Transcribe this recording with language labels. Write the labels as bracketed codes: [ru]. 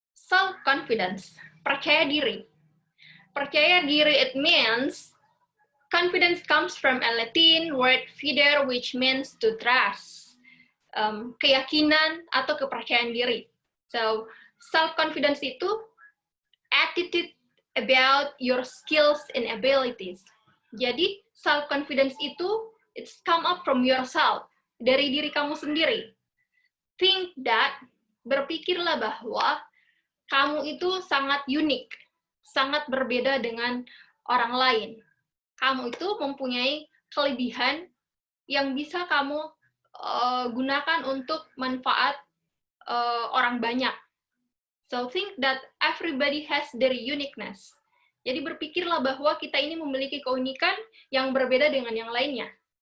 [en] Self-confidence, [id] percaya diri. Percaya diri, [en] it means confidence comes from a Latin word fider, which means to trust. [id] Keyakinan atau kepercayaan diri. [en] So, self-confidence itu attitude about your skills and abilities. [id] Jadi, [en] self-confidence itu it's come up from yourself. [id] dari diri kamu sendiri. [en] Think that, [id] berpikirlah bahwa kamu itu sangat unik, sangat berbeda dengan orang lain. Kamu itu mempunyai kelebihan yang bisa kamu gunakan untuk manfaat orang banyak. [en] So think that everybody has their uniqueness. [id] Jadi berpikirlah bahwa kita ini memiliki keunikan yang berbeda dengan yang lainnya.